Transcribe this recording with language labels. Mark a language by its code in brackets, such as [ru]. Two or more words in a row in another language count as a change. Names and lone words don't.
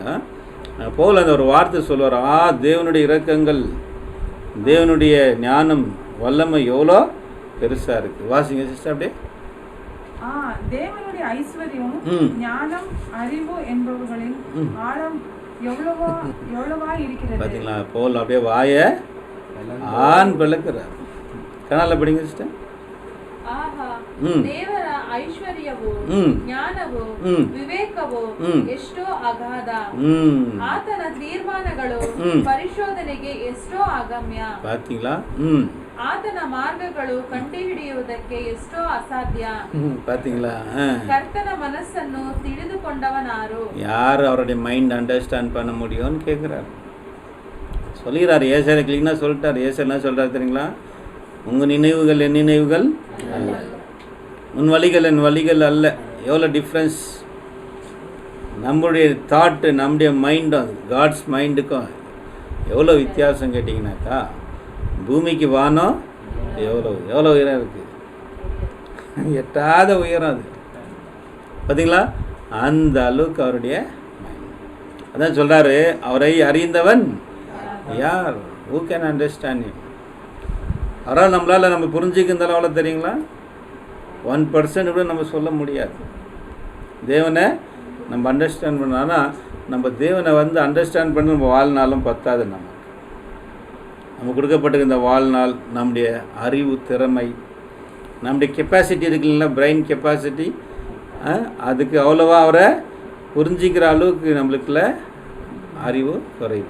[ta] பவுல் அந்த ஒரு வார்த்தை சொல்லுவார், தேவனுடைய இரக்கங்கள், தேவனுடைய ஞானம் வல்லமை எவ்வளோ பெருசாக இருக்குது. வாசிங்க சிஸ்டர் அப்படியே. தேவனுடைய ஐஸ்வர்யம், ஞானம், அறிவு என்பவர்களின் ஆழம் எவ்வளவா இருக்கிறது. பார்த்தீங்களா? பவுல் அப்படியே வாயை ஆண் பிளக்கிறார். கனால படிங்க சிஸ்டர். [kn] ದೇವರ ಐಶ್ವರ್ಯವೂ ಜ್ಞಾನವೂ ವಿವೇಕವೂ ಎಷ್ಟೋ ಅಗಾಧ, ಆತನ ತೀರ್ಮಾನಗಳು ಪರಿಶೋಧನೆಗೆ ಎಷ್ಟೋ ಅಗಮ್ಯ. [ta] பாத்தீங்களா? [kn] ಆತನ ಮಾರ್ಗಗಳು ಕಂಡುಹಿಡಿಯುವುದಕ್ಕೆ ಎಷ್ಟೋ ಅಸಾಧ್ಯ. [ta] பாத்தீங்களா? [kn] கர்த்தன மனசನ್ನು ತಿಳಿದುಕೊಂಡವನಾರು? [ta] யார் அவருடைய [en] mind understand [ta] பண்ண முடியும்னு கேட்குறாரு. சொல்லிடுறாரு. ஏசாயா கிளீனாக சொல்லிட்டார். ஏசாயா என்ன சொல்கிறார் தெரியுங்களா? உங்கள் நினைவுகள் என் நினைவுகள் அல்ல, உன் வழிகள் என் வழிகள் அல்ல. எவ்வளோ டிஃப்ரென்ஸ் நம்முடைய தாட்டு, நம்முடைய மைண்டும் காட்ஸ் மைண்டுக்கும் எவ்வளோ வித்தியாசம் கேட்டிங்கனாக்கா, பூமிக்கு வானம் எவ்வளோ உயரம் இருக்குது, எட்டாத உயரம் அது. பார்த்தீங்களா? அந்த அளவுக்கு அவருடைய மைண்ட். அதான் சொல்கிறாரு, அவரை அறிந்தவன் யார்? [en] Who can understand him? [ta] அவரால் நம்மளால் நம்ம புரிஞ்சுக்கிறதால அவ்வளோ தெரியுங்களா? 1% கூட நம்ம சொல்ல முடியாது. தேவனை நம்ம அண்டர்ஸ்டாண்ட் பண்ணோன்னா, நம்ம தேவனை வந்து அண்டர்ஸ்டாண்ட் பண்ணி நம்ம வாழ்நாளும் பத்தாது. நம்ம கொடுக்கப்பட்டிருக்க இந்த வாழ்நாள், நம்முடைய அறிவு திறமை, நம்முடைய கெப்பாசிட்டி இருக்குல்ல, [en] brain capacity, [ta] அதுக்கு அவ்வளோவா அவரை புரிஞ்சிக்கிற அளவுக்கு நம்மளுக்குள்ள அறிவு குறைவு.